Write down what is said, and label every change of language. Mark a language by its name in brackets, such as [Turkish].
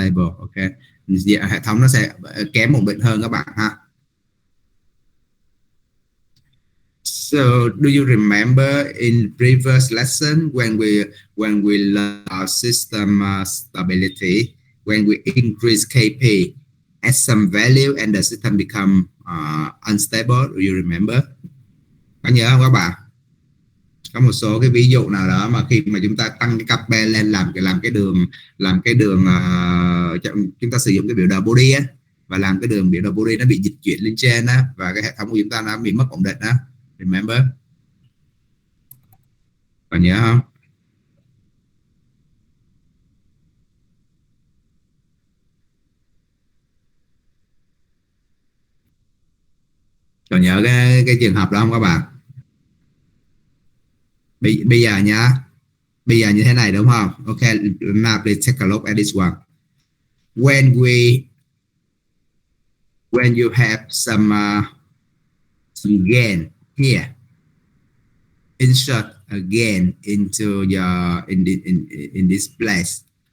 [Vietnamese] Okay, hệ thống nó sẽ kém ổn định hơn các bạn ha. [English] So do you remember in previous lesson when we learn our system stability, when we increase KP at some value and the system become unstable? Do you remember? [Vietnamese] Có nhớ không các bạn? Có một số cái ví dụ nào đó mà khi mà chúng ta tăng cái KP lên làm cái đường chúng ta sử dụng cái biểu đồ body á, và làm cái đường biểu đồ body nó bị dịch chuyển lên trên á, và cái hệ thống của chúng ta nó bị mất ổn định á. [English] Remember? [Vietnamese] Còn nhớ không? Còn nhớ cái trường hợp đó không các bạn? Bây giờ nhá, bây giờ như thế này đúng không? [English] Ok, now please take a look at this one. When you have some gain here, insert a gain into your in this place.